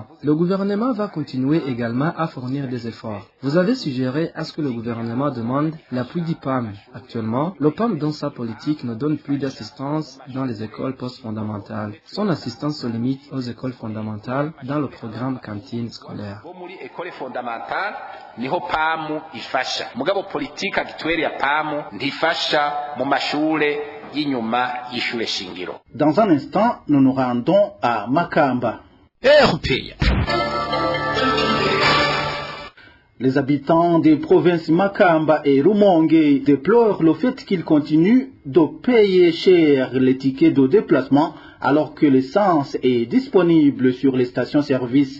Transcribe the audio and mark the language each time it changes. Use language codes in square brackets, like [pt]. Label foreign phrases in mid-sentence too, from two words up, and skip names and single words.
[fr] Le gouvernement va continuer également à fournir des efforts. Vous avez suggéré à ce que le gouvernement demande l'appui du PAM. Actuellement, le PAM dans sa politique ne donne plus d'assistance dans les écoles post-fondamentales. Son assistance se limite aux écoles fondamentales dans le programme cantine scolaire. École fondamentale [rn] niho PAM ifasha mugabo politika gitwere ya PAM ntifasha mu mashure y'inyuma y'ishure shingiro. [fr] Dans un instant, nous nous rendons à Makamba. Les habitants des provinces Makamba et Rumonge déplorent le fait qu'ils continuent de payer cher les tickets de déplacement alors que l'essence est disponible sur les stations-service.